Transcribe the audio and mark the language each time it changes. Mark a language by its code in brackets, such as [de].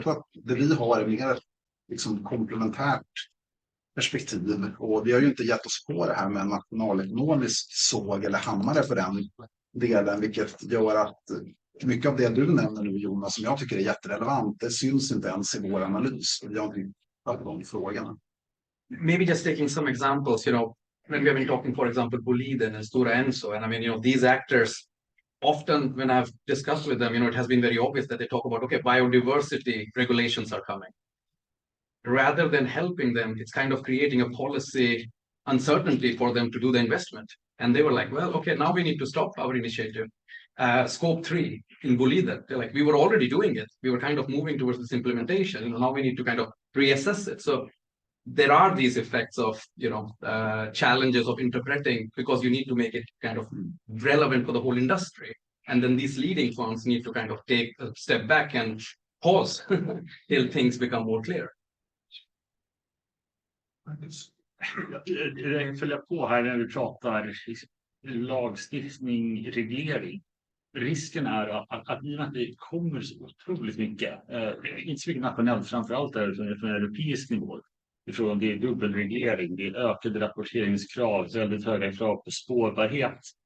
[sv] Jag tror att det vi har är mer liksom, komplementärt perspektiv. Och vi har ju inte gett oss på det här med en nationalekonomisk såg eller hammare för den delen. Vilket gör att mycket av det du nämner nu, Jonas, som jag tycker är jätterelevant, det syns inte ens i vår analys. Vi har inte tagit de frågorna. [en] Maybe just taking some examples, when we have been talking, for example, Boliden and Stora Enso, and I mean, these actors, often when I've discussed with them, it has been very obvious that they talk about, okay, biodiversity regulations are coming. Rather than helping them, it's kind of creating a policy uncertainty for them to do the investment. And they were like, well, okay, now we need to stop our initiative. Scope 3 in Boliden, they're like, we were already doing it. We were kind of moving towards this implementation. Now we need to kind of reassess it. So there are these effects of, challenges of interpreting because you need to make it kind of relevant for the whole industry. And then these leading firms need to kind of take a step back and pause till things become more clear. [sv] Jag följer på här när vi pratar lagstiftning, reglering. Risken är att i och med att det kommer så otroligt mycket, inte så mycket nationellt, framförallt är det från europeisk nivå. Ifrån det är dubbelreglering, det är ökade rapporteringskrav, väldigt höga krav på spårbarhet.